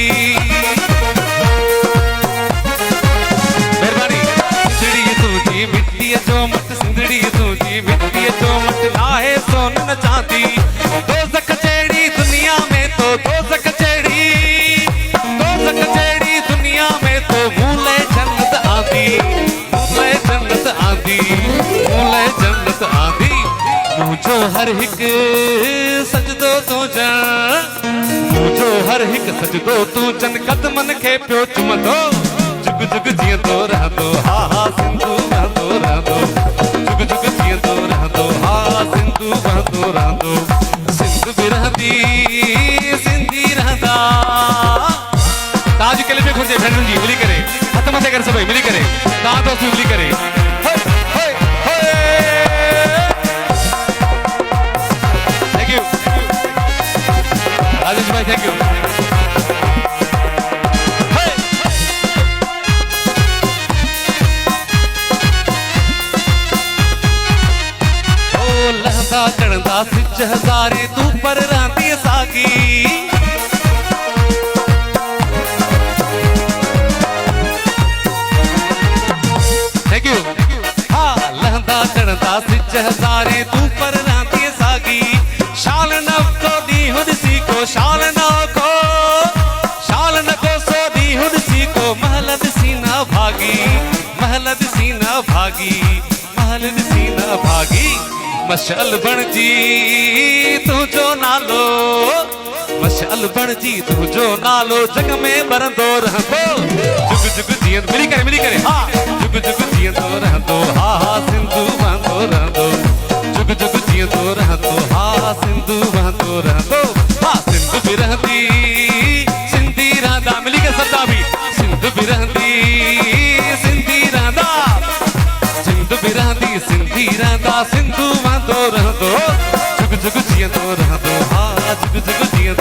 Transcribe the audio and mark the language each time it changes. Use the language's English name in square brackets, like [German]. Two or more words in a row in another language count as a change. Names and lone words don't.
[Sindhi] मेहरबानी सिंधड़ी तुझी मिट्टी जो मत सिंधड़ी तुझी मिट्टी जो मत ना है सोन न चांदी दोज़ख जहिड़ी दुनिया में तो दोज़ख जहिड़ी दुनिया में तो मूले जन्नत आंदी मूले जन्नत आंदी मूले जन्नत आंदी मुझो हर हिक सजदो तू जन मुझो हर हिक सजदो तू जन कदमन खे पियो चुमंदो जुग जुग जीअंदो रहंदो हा हा सिंधु वहंदो रहंदो जुग जुग जीअंदो रहंदो हा सिंधु वहंदो रहंदो सिंध बिरहदी सिंधी रहंदा ताज केले पे खुंजे भेणन जी मिली करे हथ मथे कर सभई मिली करे ता दोस्त मिली करे राजेश भाई [English] thank you [Sindhi] ओ लहंदा चढ़ंदा सिज हज़ारे तू पर रहंदी सागी [English] thank you [Sindhi] हाँ लहंदा चढ़ंदा सिज हज़ारे तू पर रहंदी सागी शाल नव को दी हुदसी को शाल न को सो दी हुदसी को महल दिसी न भागी महल दिसी न भागी महल दिसी न भागी मशाल बणजी तुझो नालो मशाल बणजी तुझो नालो जग में बरंदो रहंदो जुग जुग जीअंदो मिली करे हा जुग जुग जीअंदो रहंदो हा हा सिंधु वहंदो रहंदो जुग जुग जीअंदो रहंदो हा सिंधु वहंदो रहंदो हा सिंध बिरहदी सिंधी रहंदा मिली के सदा भी सिंध बिरहदी सिंधी रहंदा सिंध बिरहदी सिंधी रहंदा सिंधु वहंदो रहंदो जुग जुग जीअंदो रहंदो हा जुग जुग